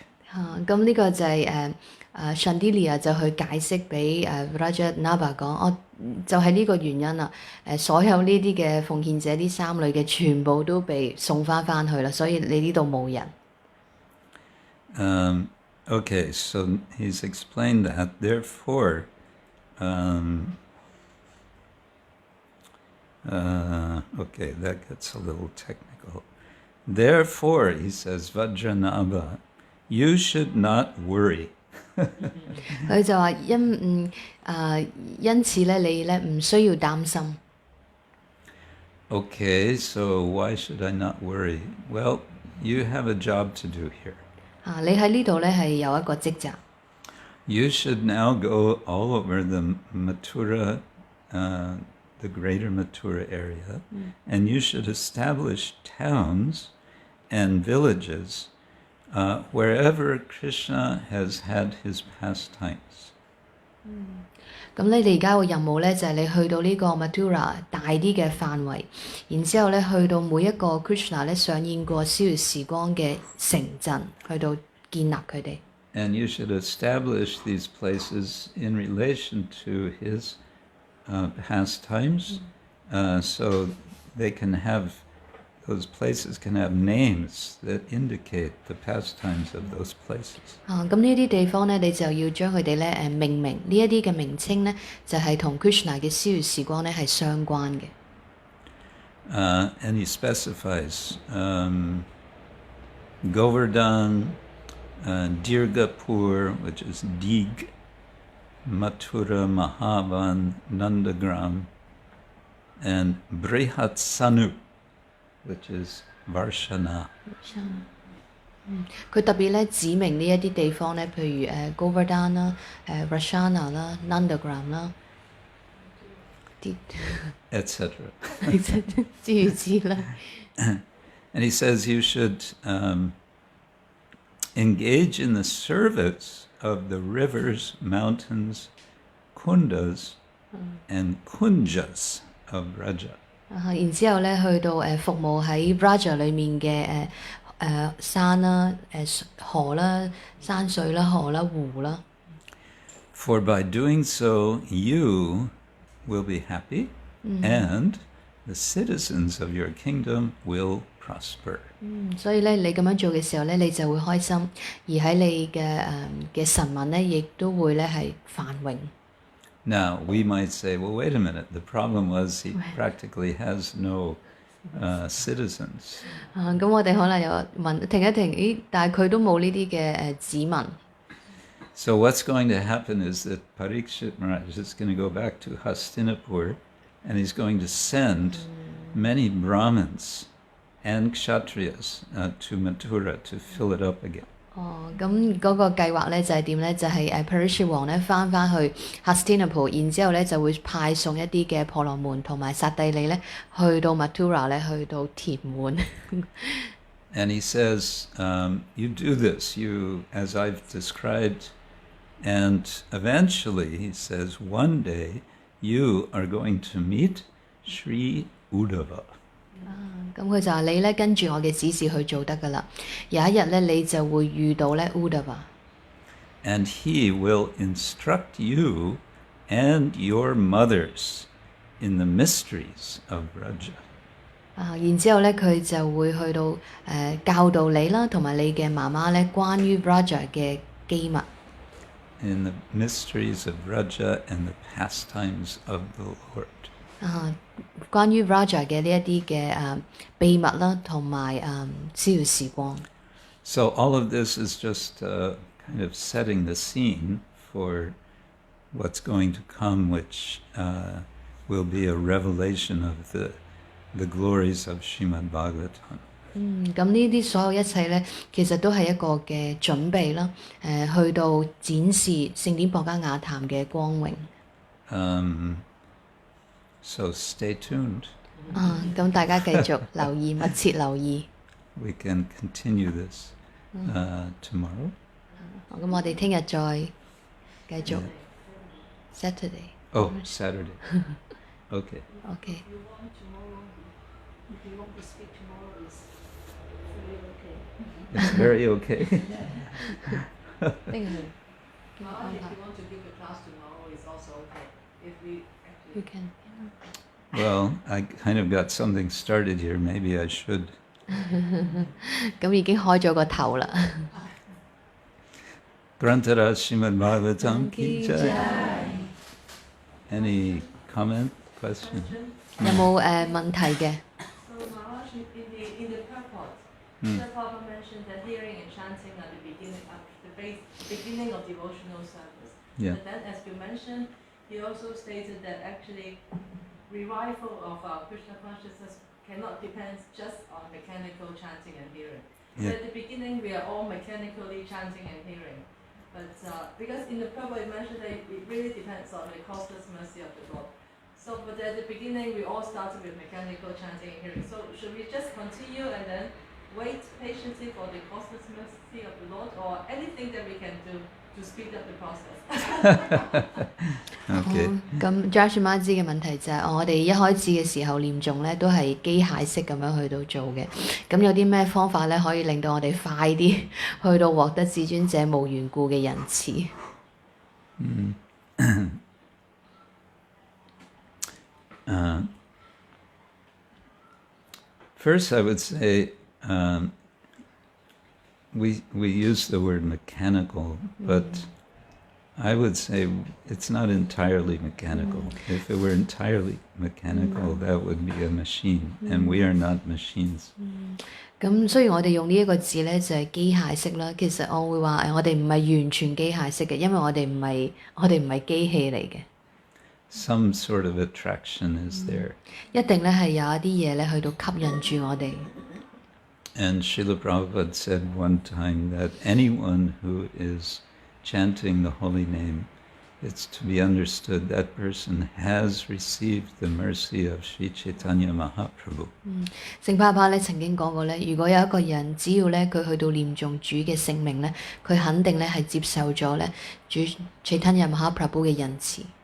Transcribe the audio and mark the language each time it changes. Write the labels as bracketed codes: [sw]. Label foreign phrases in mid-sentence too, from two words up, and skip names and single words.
[yue] 咁呢個就係Shandilya 就去解釋俾Rajanava 講，就係呢個原因啦。所有呢啲嘅奉獻者，呢三類嘅全部都被送翻去啦，所以你呢度冇人。 [en] Okay, so he's explained that. Therefore, okay, that gets a little technical. Therefore, he says, Vajranava, you should not worry. [yue] 佢就話因此咧，你咧唔需要擔心。 [en] Okay, so why should I not worry? Well, you have a job to do here. [yue] 你喺呢度咧係有一個職責。 [en] You should now go all over the Mathura, the greater Mathura area, and you should establish towns and villages wherever Krishna has had his pastimes. [yue] 咁你哋而家個任務咧就係你去到呢個 Mathura 大啲嘅範圍，然之後咧去到每一個 Krishna 咧上演過逍遙時光嘅城鎮，去到建立佢哋。 [en] And you should establish these places in relation to his pastimes, so they can have, those places can have names that indicate the pastimes of those places. [yue] 咁呢啲地方咧，你就要將佢哋咧命名，呢一啲嘅名稱咧就係同 Krishna 嘅逍遙時光咧係相關嘅。 [en] And he specifies Govardhan, Dirgapur, which is Dig, Mathura, Mahavan, Nandagram, and Brihatsanu, which is Varshana. [yue] 佢特別咧指明呢一啲地方咧，譬如Govardhan 啦、Varshana 啦、Nandagram 啦，啲 [en] etc. [yue] 諸如此類。 [en] And he says you should engage in the service of the rivers, mountains, kundas, and kunjas of Braja. [yue] 然之後咧，去到服務喺 Braja 裏面嘅山啦、河啦、山水啦、河啦、湖啦。 [en] For by doing so, you will be happy, and the citizens of your kingdom will prosper. [yue] 所以咧，你咁樣做嘅時候咧，你就會開心，而喺你嘅臣民咧，亦都會咧係繁榮。 [en] Now, we might say, well, wait a minute, the problem was he practically has no citizens. [yue] 咁我哋可能又問停一停，咦？但係佢都冇呢啲嘅子民。 [en] So what's going to happen is that Parikshit Maharaj is going to go back to Hastinapur, and he's going to send many Brahmins and Kshatriyas to Mathura to fill it up again. [yue] 咁嗰個計劃咧就係點咧？就係Parikshit 王咧翻去 Hastinapur， 然之後咧就會派送一啲嘅婆羅門同埋剎帝利咧去到 Mathura 咧去到填滿。 [en] And he says, you do this, you, as I've described, and eventually, he says, one day you are going to meet Sri Uddhava. [yue] 咁佢就話你咧跟住我嘅指示去做得噶啦，有一日咧你就會遇到咧 Uddhava。 [en] And he will instruct you and your mothers in the mysteries of Braja. [yue] 然之後咧佢就會去到教導你啦，同埋你嘅媽媽咧關於 Braja 嘅機密。 [en] In the mysteries of Braja and the pastimes of the Lord. [yue] 關於 Braja 嘅呢一啲嘅秘密啦，同埋逍遙時光。 [en] So all of this is just kind of setting the scene for what's going to come, which will be a revelation of the glories of Śrimad Bhagāvatam. [yue] 咁呢啲所有一切咧，其實都係一個嘅準備啦，去到展示聖典博伽雅壇嘅光榮。 [en] So stay tuned. [yue] 咁大家繼續留意，密切留意。 [en] We can continue this tomorrow. [yue] 咁我哋聽日再繼續 Saturday。 [en] Oh, Saturday. Okay. OK。 If you want to speak tomorrow, it's really okay. It's very okay. [yue] 聽日 [en] If you want to give a class tomorrow, it's also okay. If we You actually can. Well, I kind of got something started here. Maybe I should. [yue] 咁已經開咗個頭啦。 [hi] ग्रंथराज श्रीमद् भागवतम् की जय. [en] Any comment, question? [yue] 有冇問題嘅？ [en] So Maharaj, in the purport, Hmm. the Prabhupada mentioned that hearing and chanting are the beginning of devotional service. Yeah. But then, as you mentioned, he also stated that actually revival of our Krishna consciousness cannot depend just on mechanical chanting and hearing. So Yeah. at the beginning, we are all mechanically chanting and hearing. But because in the Prabhupada it mentioned that it really depends on the costless mercy of the Lord. So, but at the beginning, we all started with mechanical chanting and hearing. So, should we just continue and then wait patiently for the costless mercy of the Lord, or anything that we can do to speed up the process? Okay. [yue] 咁 Josh Mazi 嘅問題就係、我哋一開始嘅時候念誦咧都係機械式咁樣去到做嘅，咁有啲咩方法咧可以令到我哋快啲去到獲得至尊者無緣故嘅仁慈？ [en] First, I would say we use the word mechanical, but I would say it's not entirely mechanical. If it were entirely mechanical, that would be a machine, and we are not machines. [yue] 咁雖然我哋用呢一個字咧就係機械式啦，其實我會話我哋唔係完全機械式嘅，因為我哋唔係機器嚟嘅， [en] Some sort of attraction is there. [yue] 一定咧係有一啲嘢咧去到吸引住我哋。 [en] And Srila Prabhupada said one time that anyone who is chanting the holy name, it's to be understood that person has received the mercy of Sri Chaitanya Mahaprabhu. [yue] 聖爸爸咧曾經講過咧，如果有一個人只要咧佢去到念誦主嘅聖名咧，佢肯定咧係接受咗咧主 Chaitanya Mahaprabhu 嘅仁慈。